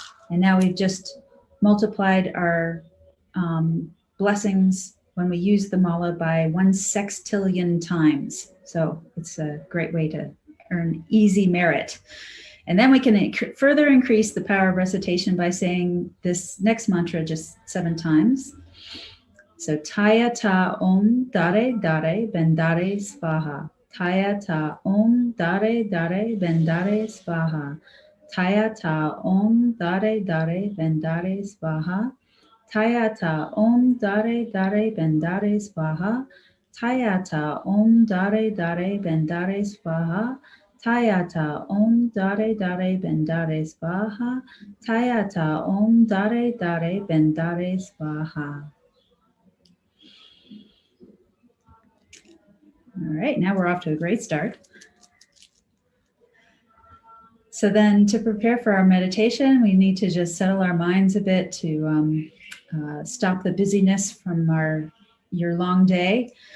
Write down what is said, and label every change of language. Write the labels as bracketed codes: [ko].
[en] And now we've just multiplied our blessings when we use the mala by 1 sextillion times. So it's a great way to earn easy merit. And then we can further increase the power of recitation by saying this next mantra just 7 times. [sa] So TAYATHA Om DHARE DHARE BENDHARE SVAHA. TAYATHA Om DHARE DHARE BENDHARE SVAHA. TAYATHA Om DHARE DHARE BENDHARE SVAHA. TAYATHA Om DHARE DHARE BENDHARE SVAHA. TAYATHA Om DHARE DHARE BENDHARE SVAHA. TAYATHA Om DHARE DHARE BENDHARE SVAHA. TAYATHA Om DHARE DHARE BENDHARE SVAHA. [en] All right, now we're off to a great start. So then to prepare for our meditation, we need to just settle our minds a bit to stop the busyness from your long day.